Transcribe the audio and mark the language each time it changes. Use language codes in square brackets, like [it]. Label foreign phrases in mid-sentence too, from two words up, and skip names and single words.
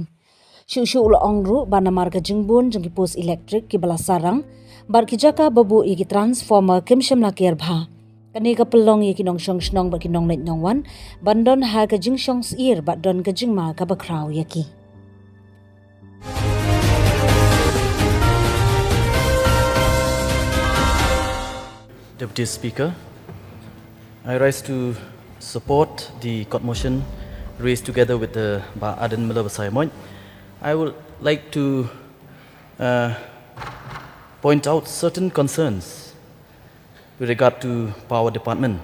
[kha] Shu ula ongru ba namar ka jingbun jang ki pos electric ki bala sarang bar ki jaka babu i ki transformer kim shemla kier bha. Kani ka pelong i ki nong shong shnong ba ki nong net nong wan bandon ha ka jing shong ir ba don ka jing ma ka ba kraw yaki. [en] Deputy Speaker, I rise to support the court motion raised together with the Aden Miller Saimoy. I would like to point out certain concerns with regard to power department.